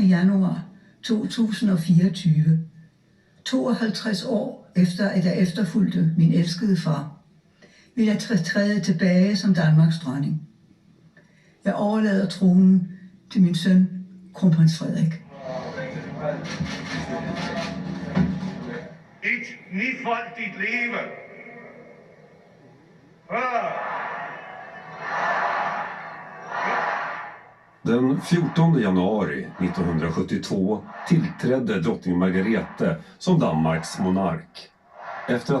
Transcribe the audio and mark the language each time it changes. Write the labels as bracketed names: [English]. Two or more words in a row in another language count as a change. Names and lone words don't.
[Danish] januar 2024, 52 år efter at jeg efterfulgte min elskede far, vil jeg træde tilbage som Danmarks dronning. Jeg overlader tronen til min søn, kronprins Frederik. Et nifoldigt leve! [Swedish] Den 14 januari 1972 tillträdde drottning Margrethe som Danmarks monark. Efter att